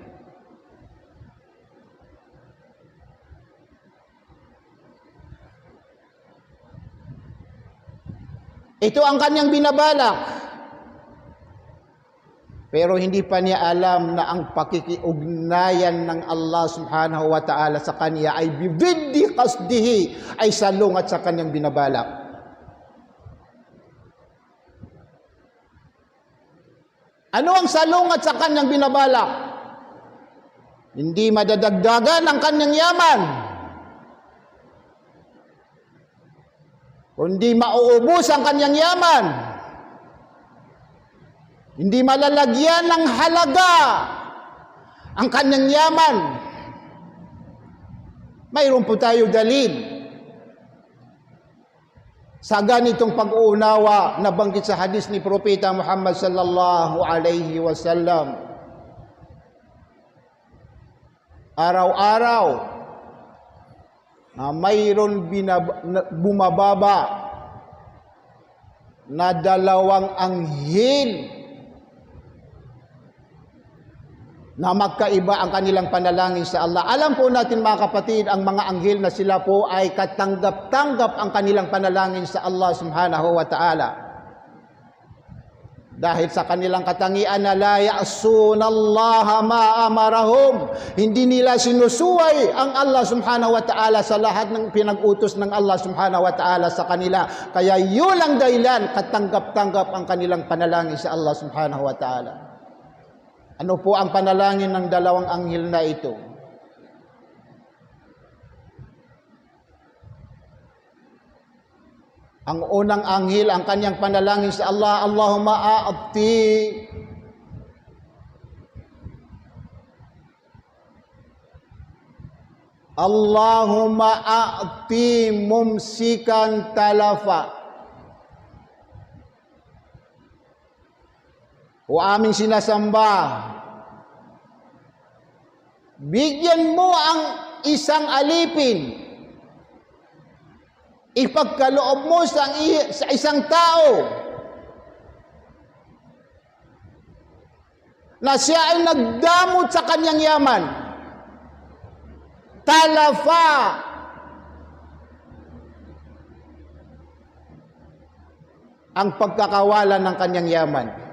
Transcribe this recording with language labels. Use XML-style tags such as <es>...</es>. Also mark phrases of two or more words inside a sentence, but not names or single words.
<tl>Ito ang kanyang binabalak. Pero hindi pa niya alam na ang pakikiugnayan ng Allah</tl> <ar>سبحانه وتعالى</ar> <tl>sa kanya ay</tl> <ar>بضد قصده,</ar> <tl>ay salungat sa kanyang binabalak. Ano ang salungat sa kanyang binabalak? Hindi madadagdagan ang kanyang yaman, kundi mauubos ang kanyang yaman. Hindi malalagyan ng halaga ang kanyang yaman. Mayroon po tayo dalil sa ganitong pag-uunawa na banggit sa hadis ni Propeta Muhammad</tl> <ar>صلى الله عليه وسلم.</ar> <tl>Araw-araw na mayroon bumababa na 2 anghel na magkaiba ang kanilang panalangin sa Allah. Alam po natin mga kapatid, ang mga anghel na sila po ay katanggap-tanggap ang kanilang panalangin sa Allah</tl> <ar>سبحانه وتعالى.</ar> <tl>Dahil sa kanilang katangian na</tl> <ar>لا يعصون الله ما أمرهم,</ar> <tl>hindi nila sinusuway ang Allah</tl> <ar>سبحانه وتعالى</ar> <tl>sa lahat ng pinag-utos ng Allah</tl> <ar>سبحانه وتعالى</ar> <tl>sa kanila. Kaya yun ang dahilan, katanggap-tanggap ang kanilang panalangin sa Allah</tl> <ar>سبحانه وتعالى.</ar> <tl>Ano po ang panalangin ng 2 anghel na ito? Ang unang anghel, ang kanyang panalangin sa Allah,</tl> <ar>اللهم أعط اللهم أعط ممسكا تلفا.</ar> <tl>O aming sinasamba, bigyan mo ang isang alipin ipagkaloob mo sa isang tao na siya ay nagdamot sa kanyang yaman, talafa ang pagkakawalan ng kanyang yaman.</tl>